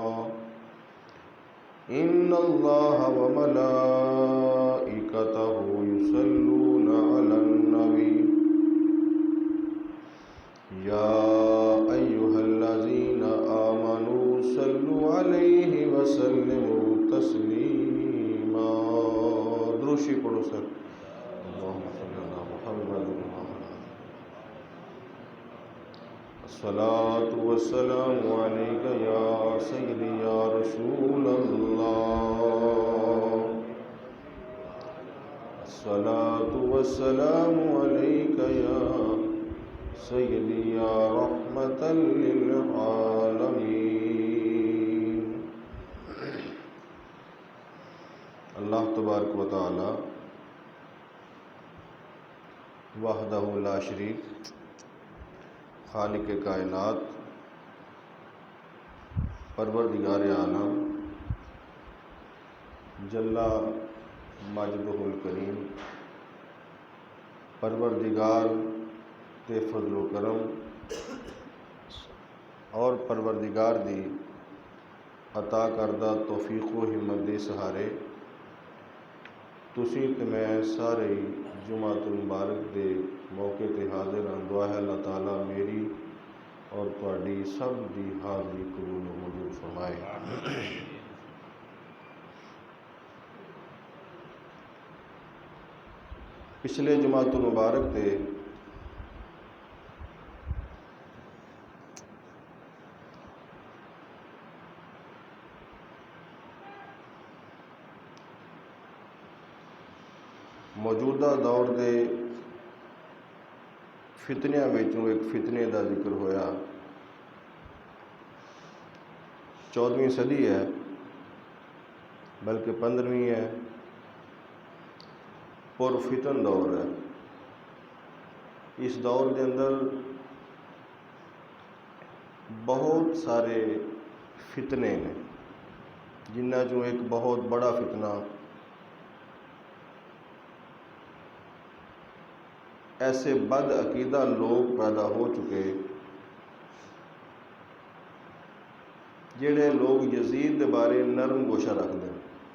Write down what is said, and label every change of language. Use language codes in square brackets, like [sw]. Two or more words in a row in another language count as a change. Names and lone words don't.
[ar] إن الله وملائكته يصلون على النبي يا أيها الذين آمنوا صلوا عليه وسلموا تسليما درشی پڑھو سر اللهم صل على محمد الصلاة والسلام عليك يا سيدي يا رسول الله الصلاة والسلام عليك يا سيدي يا رحمة للعالمين اللہ تبارک و تعالی وحدہ لا شریک خالق کائنات پروردگار عالم جل مجدہ الکریم [pa] پروردگار تے فضل و کرم اور پروردگار دی عطا کردہ توفیق و ہمت دے سہارے تسی تے میں سارے جمعۃ المبارک دے موقع تے حاضر ہاں دعا ہے اللہ تعالیٰ میری اور تہاڈی سب دی حاضری قبول و منظور فرمائے پچھلے جمعۃ المبارک تے موجودہ دور دے فتنیاں وچوں ایک فتنے دا ذکر ہویا 14ویں صدی ہے بلکہ 15ویں ہے، پرفتن دور ہے۔ [ur] اس دور کے اندر بہت سارے فتنے ہیں، جنہ چوں ایک بہت بڑا فتنہ ایسے بد عقیدہ لوگ پیدا ہو چکے جڑے لوگ یزید کے بارے نرم گوشہ رکھتے ہیں۔